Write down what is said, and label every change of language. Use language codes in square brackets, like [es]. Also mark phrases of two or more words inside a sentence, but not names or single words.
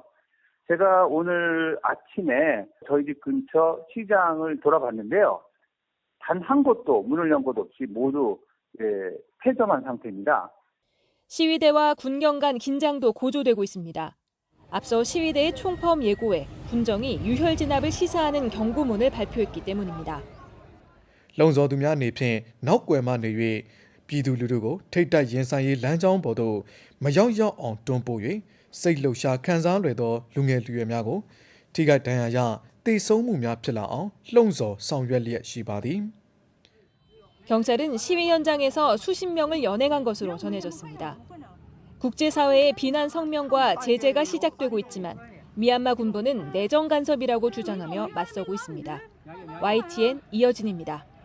[ko] 제가 오늘 아침에 저희 집 근처 시장을 돌아봤는데요. 단 한 곳도 문을 연 곳 없이 모두 폐점한 상태입니다. 시위대와 군경 간 긴장도 고조되고 있습니다. 앞서 시위대의 총파업 예고에 군정이 유혈 진압을 시사하는 경고문을 발표했기 때문입니다. [my] လုံခြုံသူများအနေဖြင့်နောက်ကွယ်မှနေ၍ပြည်သူလူထုကိုထိတ်တိုက်ရင်ဆိုင်ရေးလမ်းကြောင်းပေါ်သို့မရောက်ရောက်အောင်တွန်းပို့၍စိတ်လှုပ်ရှားခံစားလွယ်သောလူငယ်လူရွယ်များကိုထိခိုက်ဒဏ်ရာရသေဆုံးမှုများဖြစ်လာအောင်လှုံ့ဆော်ဆောင်ရွက်လျက်ရှိပါသည် [ko] 경찰은 시위 현장에서 수십 명을 연행한 것으로 전해졌습니다. 국제사회의 비난 성명과 제재가 시작되고 있지만 미얀마 군부는 내정 간섭이라고 주장하며 맞서고 있습니다. YTN 이어진입니다.